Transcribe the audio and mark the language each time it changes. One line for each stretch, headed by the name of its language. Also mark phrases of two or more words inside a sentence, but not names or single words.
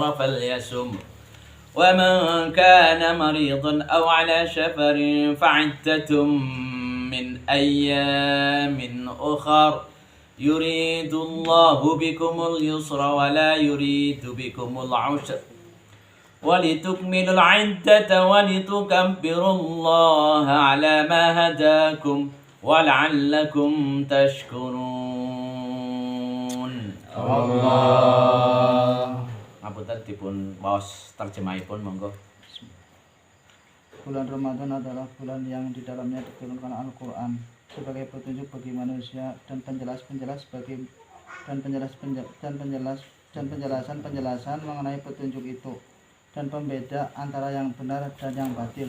Arabic: فليصم ومن كان مريضا أو على سفر فعدة من أيام أخر يريد الله بكم اليسر ولا يريد بكم العسر ولتكملوا العدة ولتكبروا الله على ما هداكم ولعلكم تشكرون. Allah.
Javanese: Ngapunten dipun maos terjemahipun monggo.
Indonesian: Bulan Ramadan adalah bulan yang di dalamnya diturunkan Al-Quran sebagai petunjuk bagi manusia dan penjelasan mengenai petunjuk itu dan pembeda antara yang benar dan yang batil.